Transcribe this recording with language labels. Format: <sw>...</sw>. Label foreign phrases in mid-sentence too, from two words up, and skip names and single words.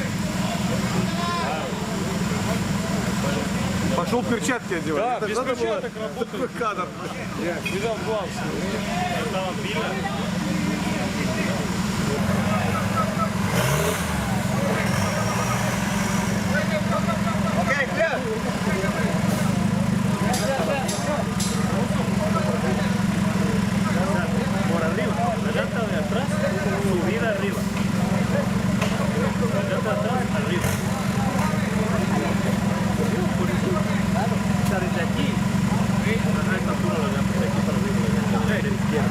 <ru>Пошел перчатки одевать. Да, Это без надо было перчаток работает. такой кадр. Видал главс. Окей, clear.</ru> <es>Por arriba, la llanta de atrás, subida arriba. La llanta de atrás, arriba. O sea, desde aquí, a esta altura la llanta, de aquí para arriba, la llanta de la izquierda.</es>